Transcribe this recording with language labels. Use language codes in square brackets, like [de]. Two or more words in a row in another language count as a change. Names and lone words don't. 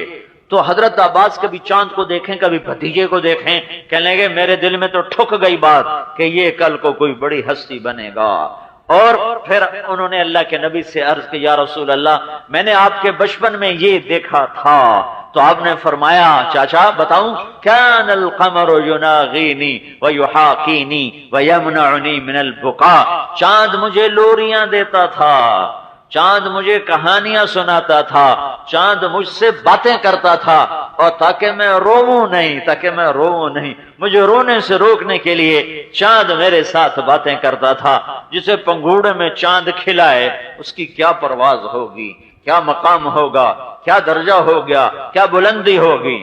[ur] تو حضرت عباس کبھی چاند کو دیکھیں، کبھی بھتیجے کو دیکھیں، کہنے لگے میرے دل میں تو ٹھک گئی بات کہ یہ کل کو کوئی بڑی ہستی بنے گا۔ اور پھر انہوں نے اللہ کے نبی سے عرض کی یا رسول اللہ میں نے آپ کے بچپن میں یہ دیکھا تھا، تو آپ نے فرمایا چاچا بتاؤں، [ar] کان القمر یناغینی ویحاکینی ویمنعنی من البکاء، [ur] چاند مجھے لوریاں دیتا تھا، چاند مجھے کہانیاں سناتا تھا، چاند مجھ سے باتیں کرتا تھا، اور تاکہ میں روؤں نہیں، مجھے رونے سے روکنے کے لیے چاند میرے ساتھ باتیں کرتا تھا۔ جسے پنگوڑے میں چاند کھلائے اس کی کیا پرواز ہوگی، کیا مقام ہوگا، کیا درجہ ہو گیا، کیا بلندی ہوگی۔